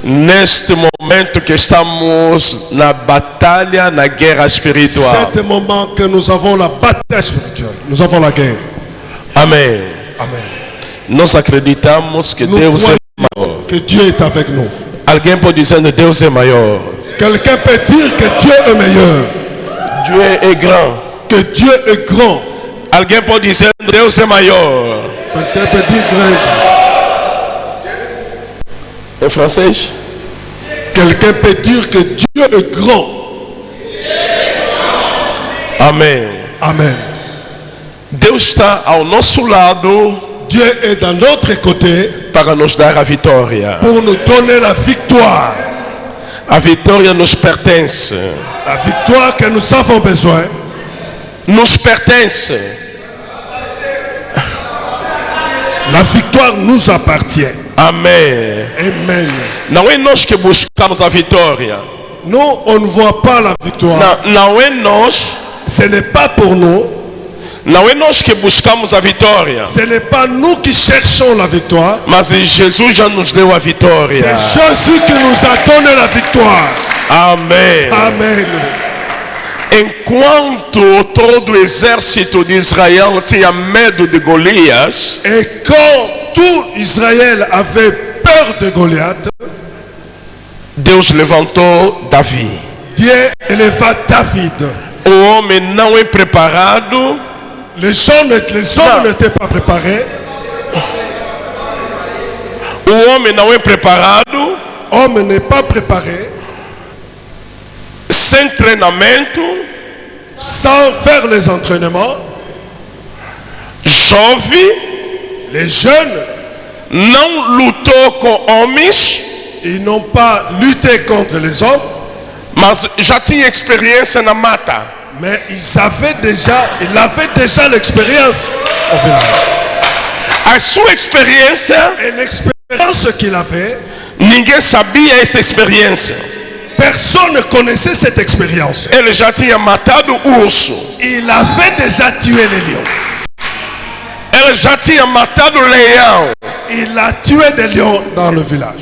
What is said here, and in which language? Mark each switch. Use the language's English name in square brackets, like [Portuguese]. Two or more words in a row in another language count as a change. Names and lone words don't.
[Portuguese] Neste momento que estamos na batalha, na guerra espiritual. [French] C'est le moment que nous avons la bataille spirituelle. Nous avons la guerre. [Portuguese] Amém. [French] Amen. [Portuguese] Nós acreditamos que [French] Nous [Portuguese] Deus é [French] croyons [Portuguese] maior. [French] que Dieu est avec nous. [Portuguese] Alguém pode dizer que Deus é maior. [French] Quelqu'un peut dire que Dieu est meilleur. Dieu é grand. Que Dieu est grand. [Portuguese] Alguém pode dizer que Deus é maior. [French] Quelqu'un peut dire grec. [Portuguese] Em francês? [French] Quelqu'un peut dire que Dieu est grand. [Portuguese] Amém. [French] Amen. [Portuguese] Deus está ao nosso lado [French] Dieu est dans notre côté [Portuguese] para nos dar a vitória. [French] pour nous donner la victoire. [Portuguese] A vitória nos pertence. [French] La victoire que nous avons besoin [Portuguese] Nos pertence. [French] La victoire nous appartient. [Portuguese] Amém. [French] Amen. [Portuguese] Não é nós que buscamos a vitória. [French] Nous, on ne voit pas la victoire. [Portuguese] Não é nós. [French] Ce n'est pas pour nous. [Portuguese] Não é nós que buscamos a vitória. [French] Ce n'est pas nous qui cherchons la victoire. [Portuguese] Mas Jesus já nos deu a vitória. [French] C'est Jésus qui nous a donné la victoire. [Portuguese] Amém. [French] Amen. [Portuguese] Enquanto todo o exército de Israel tinha medo de Golias, [French] Et quand tout Israël avait peur de Goliath, [Portuguese] Deus levantou Davi. [French] Dieu éleva David. [Portuguese] O homem não é preparado. [French] Les hommes n'étaient pas préparés. [Portuguese] O homem não é preparado. [French] Homme n'est pas préparé. [Portuguese] Sem treinamento. [French] Sans faire les entraînements. [Portuguese] Jovem. [French] Les jeunes. [Portuguese] Não lutou com homens. [French] Ils n'ont pas lutté contre les hommes. [Portuguese] Mas já tinha experiência na mata. [French] Mais il avait déjà l'expérience au village. [Portuguese] A sua experiência. [French] Et l'expérience qu'il avait. [Portuguese] Ninguém sabia essa experiência. [French] Personne ne connaissait cette expérience. [Portuguese] Ele já tinha matado o urso. [French] Il avait déjà tué les lions. [Portuguese] Ele já tinha matado o leão. [French] Il a tué des lions dans le village.